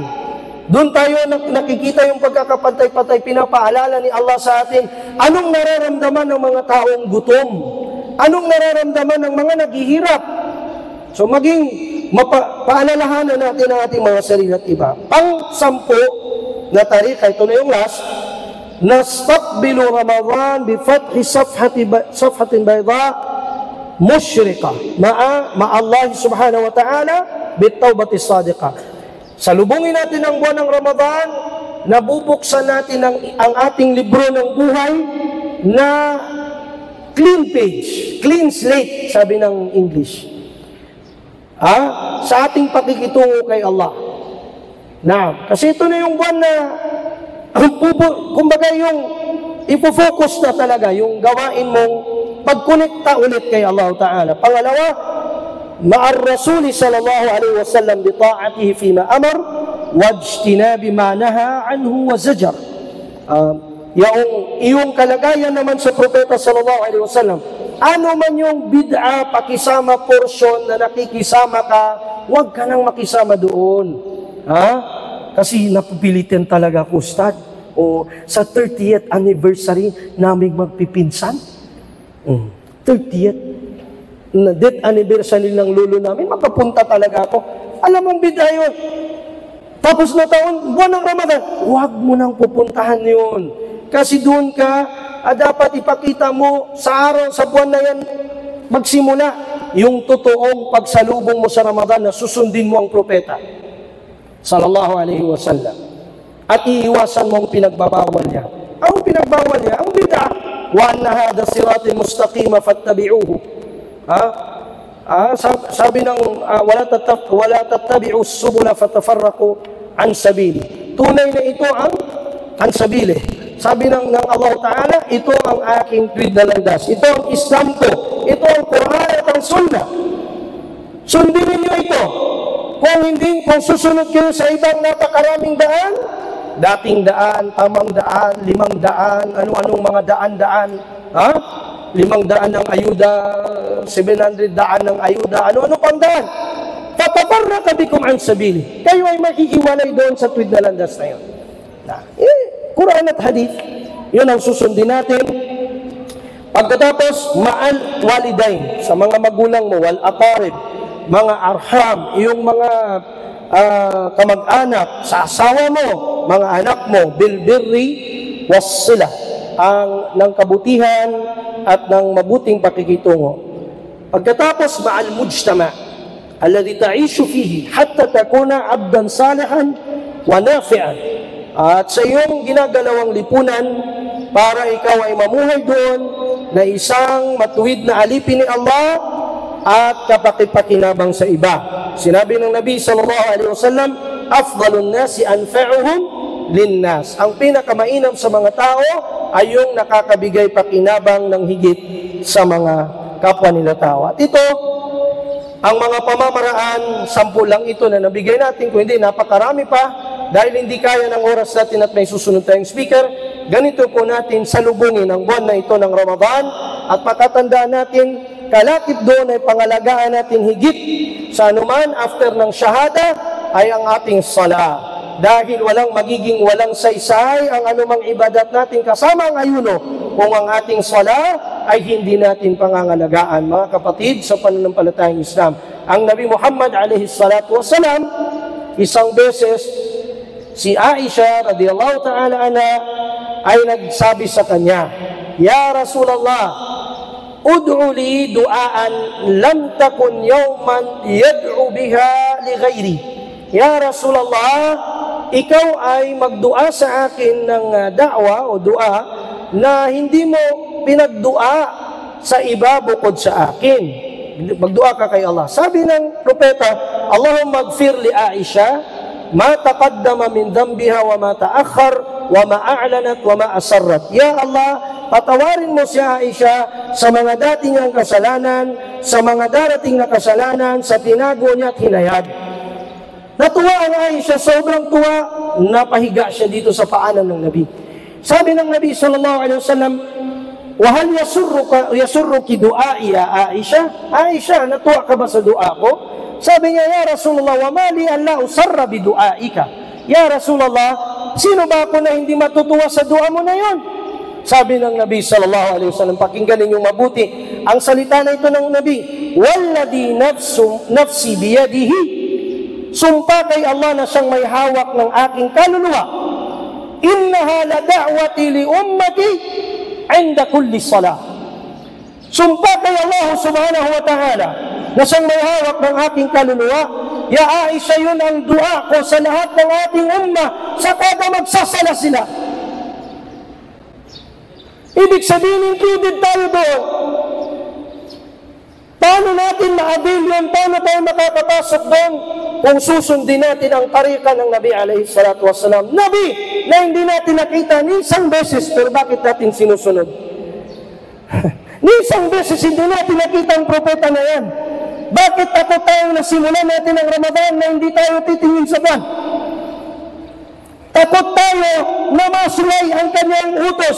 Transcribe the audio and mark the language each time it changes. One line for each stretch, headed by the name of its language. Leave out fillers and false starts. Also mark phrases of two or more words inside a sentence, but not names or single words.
Filipino: Doon tayo nakikita yung pagkakapantay-pantay, pinapaalala ni Allah sa atin, anong nararamdaman ng mga taong gutom? Anong nararamdaman ng mga naghihirap? So maging paalalahanan natin ang ating mga sarili at iba. Pang-10 na tarikha, ito na yung last,
Arabic: نستقبل رمضان بفتح صفحة بيضاء مشرقة مع الله سبحانه وتعالى بتوبة صادقة.
Filipino: Salubungin natin ang buwan ng Ramadan, nabubuksan natin ang ating libro ng buhay na
English: clean page, clean slate,
Filipino: sabi ng English. Sa ating pakikitungo kay Allah. Kasi ito na yung buwan na, kumbaga yung ipofocus na talaga, yung gawain mong pagkonekta ulit kay Allah Ta'ala. Pangalawa,
Arabic: مع الرسول صلى الله عليه وسلم بطاعته فيما أمر واجتناب ما نهى عنه وزجر.
Filipino: Yung kalagayan naman sa propeta
Arabic: صلى الله عليه وسلم,
Filipino: ano man yung bid'a, pakisama portion na nakikisama ka, huwag ka nang makisama doon. Kasi napupilitin talaga ako, Ustad. Sa 30th anniversary namin magpipinsan. 30th na death anniversary ng lolo namin, makapunta talaga ako. Alam mong bid'a yun. Tapos na taon, buwan ng Ramadan, huwag mo nang pupuntahan yun. Kasi doon ka, dapat ipakita mo sa araw, sa buwan na yan, magsimula yung totoong pagsalubong mo sa Ramadan na susundin mo ang propeta.
Arabic: صلى الله عليه وسلم.
Filipino: at iiwasan mo ang pinagbabawal niya. Ang pinagbawal niya, ang bid'ah.
Arabic: وأن هذا صراطا مستقيما فاتبعوه.
Filipino: Sabi ng
Arabic: ولا تتبعوا السبل فتفرق عن سبيل.
Filipino: Tunay na ito ang sabili. Sabi ng Allah Ta'ala, ito ang aking tuwid na landas. Ito ang Islam ko. Ito ang Quran at ang Sunnah. Sundin ninyo ito. Kung susunod kayo sa ibang napakaraming daan, dating daan, tamang daan, 5 daan, ano-anong mga daan-daan, 5 daan ng ayuda, 700 daan ng ayuda, ano-ano pang daan.
Arabic: فتفرق بكم عن سبيل.
Filipino: Kayo ay makikiwalay doon sa tuwid na landas na yun. Quran at Hadith, yun ang susundin natin. Pagkatapos,
Arabic: مع الوالدين,
Filipino: sa mga magulang mo,
Arabic: والأقارب,
Filipino: mga arham, yung mga kamag-anak, sa asawa mo, mga anak mo,
Arabic: بالبر والصلة,
Filipino: ng kabutihan at ng mabuting pakikitungo. Pagkatapos,
Arabic: مع المجتمع الذي تعيش فيه حتى تكون عبدا صالحا ونافعا.
Filipino: At sa iyong ginagalawang lipunan, para ikaw ay mamuhay doon na isang matuwid na alipin ni Allah at kapakipakinabang sa iba. Sinabi ng Nabi
Arabic: صلى الله عليه وسلم, أفضل الناس أنفعهم للناس.
Filipino: Ang pinakamainam sa mga tao ay yung nakakabigay pakinabang ng higit sa mga kapwa nila tao. At ito, ang mga pamamaraan, 10 lang ito na nabigay natin, kung hindi, napakarami pa. Dahil hindi kaya ng oras natin at may susunod tayong speaker, ganito po natin salubungin ang buwan na ito ng Ramadan at patatandaan natin, kalakip doon ay pangalagaan natin higit sa anuman after ng shahada ay ang ating sala. Dahil walang saysay ang anumang ibadat natin kasama ang ayuno kung ang ating sala ay hindi natin pangangalagaan. Mga kapatid, sa pananampalatayang Islam, ang Nabi Muhammad
Arabic: عليه الصلاة والسلام,
Filipino: isang beses, si Aisha
Arabic: رضي الله تعالى عنها
Filipino: ay nagsabi sa kanya,
Arabic: يا رسول الله ادع لي دعاء لم تكن يوما تدعو بها لغيري. يا رسول الله,
Filipino: ikaw ay magdua sa akin ng da'wa o dua na hindi mo pinagdua sa iba bukod sa akin. Magdua ka kay Allah. Sabi ng propeta,
Arabic: اللهم اغفر لعائشة ما تقدم من ذنبها وما تأخر وما أعلنت وما أسرت. يا الله,
Filipino: patawarin mo si Aisha sa mga dati niyang kasalanan, sa mga darating na kasalanan, sa tinago niya at hinayad. Natuwa ang Aisha, sobrang tuwa, napahiga siya dito sa paanan ng Nabi. Sabi ng Nabi
Arabic: صلى الله عليه وسلم وهل يسرك دعائي يا عائشة?
Filipino: Aisha, natuwa ka ba sa dua ko? Sabi niya,
Arabic: يا رسول الله وما لي أن لا أسر بدعائك. يا رسول الله,
Filipino: sino ba ako na hindi matutuwa sa dua mo na yon? Sabi ng Nabi
Arabic: صلى الله عليه وسلم,
Filipino: pakinggan ninyong mabuti ang salita na ito ng Nabi,
Arabic: والذي نفسي بيده,
Filipino: sumpa kay Allah na siyang may hawak ng aking kaluluwa,
Arabic: إنها لدعوتي لأمتي عند كل صلاة.
Filipino: Sumpa kay Allah
Arabic: سبحانه وتعالى
Filipino: na siyang may hawak ng aking kaluluwa,
Arabic: يا عائشة,
Filipino: yun ang dua ko sa lahat ng ating umma sa kada magsasala sila. Ibig sabihin, included tayo doon. Paano natin ma-avail yun? Paano tayo makakapasok doon? Kung susundin natin ang tarika ng Nabi
Arabic: عليه الصلاة والسلام.
Filipino: Nabi na hindi natin nakita ni isang beses, pero bakit natin sinusunod? Ni isang beses hindi natin nakita ang propeta na yan. Bakit ako tayong nasimulan natin ang Ramadan na hindi tayo titingin sa buwan? Takot tayo na masulay ang kanyang utos.